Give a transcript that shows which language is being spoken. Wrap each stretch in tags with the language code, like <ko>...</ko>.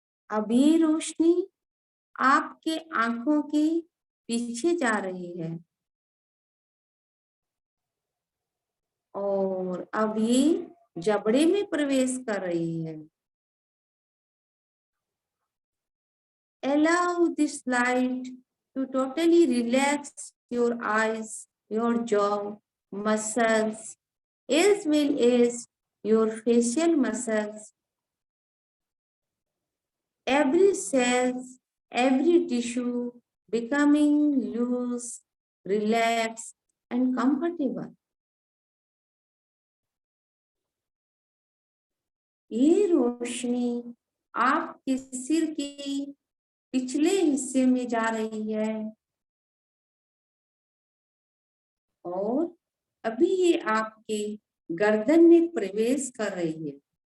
<hi>अब ये रोशनी आपके आंखों के पीछे जा रही है और अब ये जबड़े में प्रवेश कर रही है।</hi> <en>Allow this light to totally relax your eyes, your jaw muscles, as well as your facial muscles. Every cell, every tissue becoming loose, relaxed, and comfortable.</en> <hi>ये रोशनी आपके सिर के पिछले हिस्से में जा रही है और अभी ये आपके गर्दन में प्रवेश कर रही है।</hi>